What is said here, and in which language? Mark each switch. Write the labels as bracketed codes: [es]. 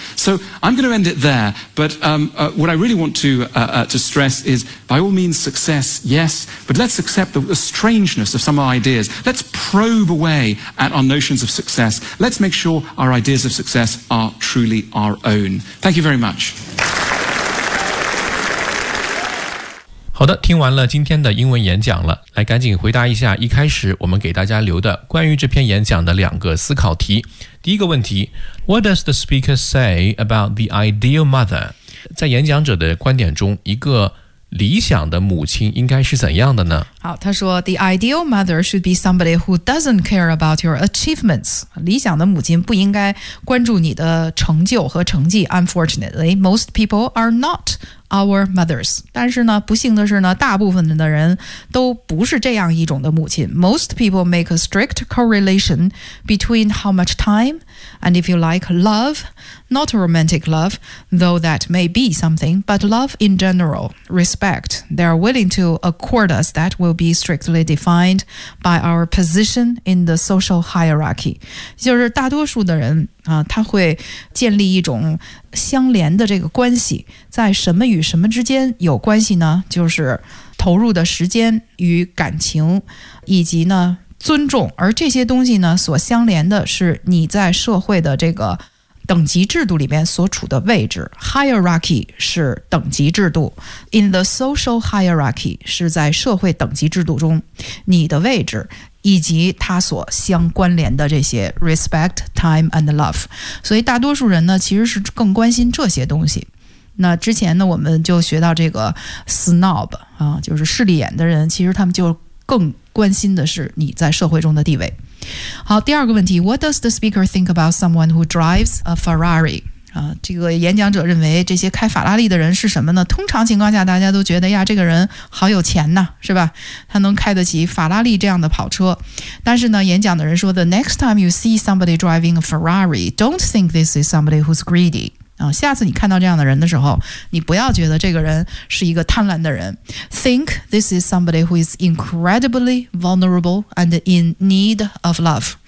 [en] So I'm going to end it there, but what I really want to stress is, by all means, success, yes, but let's accept the strangeness of some of our ideas. Let's probe away at our notions of success. Let's make sure our ideas of success are truly our own. Thank you very much. [zh] 好的，听完了今天的英文演讲了，来赶紧回答一下一开始我们给大家留的关于这篇演讲的两个思考题。第一个问题， [en] What does the speaker say about the ideal mother? [zh] 在演讲者的观点中，一个理想的母亲应该是怎样的呢？好，他说 [en] The ideal mother should be somebody who doesn't care about your achievements. [zh] 理想的母亲不应该关注你的成就和成绩。 [en] Unfortunately, most people are not our mothers. [zh] 但是呢，不幸的是呢，大部分的人都不是这样一种的母亲。 [en] Most people make a strict correlation between how much time and if you like love,Not romantic love, though that may be something, but love in general, respect. They are willing to accord us that will be strictly defined by our position in the social hierarchy. [zh] 就是大多数的人、他会建立一种相连的这个关系，在什么与什么之间有关系呢？就是投入的时间与感情，以及呢尊重，而这些东西呢所相连的是你在社会的这个等级制度里面所处的位置 ，hierarchy 是等级制度 ， [en] in the social hierarchy [zh] 是在社会等级制度中你的位置以及它所相关联的这些 [en] respect, time and love。 [zh] 所以大多数人呢，其实是更关心这些东西。那之前呢，我们就学到这个 snob 啊，就是势利眼的人，其实他们就更关心的是你在社会中的地位。好，第二个问题， [en] What does the speaker think about someone who drives a Ferrari? [zh] 这个演讲者认为这些开法拉利的人是什么呢？通常情况下大家都觉得呀，这个人好有钱呢，是吧？他能开得起法拉利这样的跑车。但是呢，演讲的人说 [en] The next time you see somebody driving a Ferrari, don't think this is somebody who's greedy. [zh] 下次你看到这样的人的时候，你不要觉得这个人是一个贪婪的人。 [en] Think this is somebody who is incredibly vulnerable and in need of love.